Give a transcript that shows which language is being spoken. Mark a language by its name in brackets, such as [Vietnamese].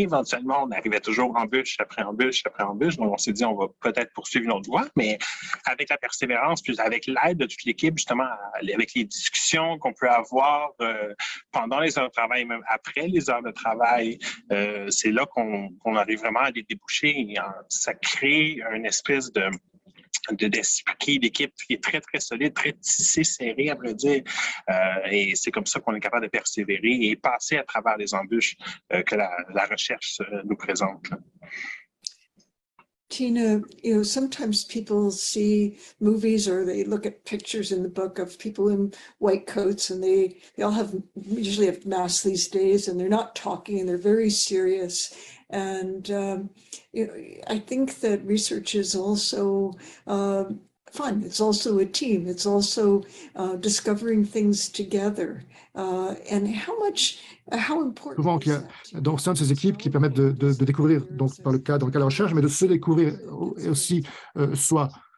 [French] Éventuellement, on arrivait toujours embûche après embûche après embûche. Donc, on s'est dit, on va peut-être poursuivre une autre voie, mais avec la persévérance, puis avec l'aide de toute l'équipe, justement, avec les discussions qu'on peut avoir pendant les heures de travail, même après les heures de travail, c'est là qu'on arrive vraiment à des débouchés. Ça crée une espèce d'esprit d'équipe qui est très, très solide, très tissé, serré, à vrai dire. Et c'est comme ça qu'on est capable de persévérer et passer à travers les embûches que la recherche nous présente. [English] Tina, sometimes people see movies or they look at pictures in the book of people in white coats, and they all usually have masks these days, and they're not talking and they're very serious. And I think that research is also fun. It's also a team. It's also discovering things together. And how important [French] Souvent, il y a donc sein de ces équipes qui permettent de découvrir, donc dans le cadre de la recherche, mais de se découvrir aussi soi.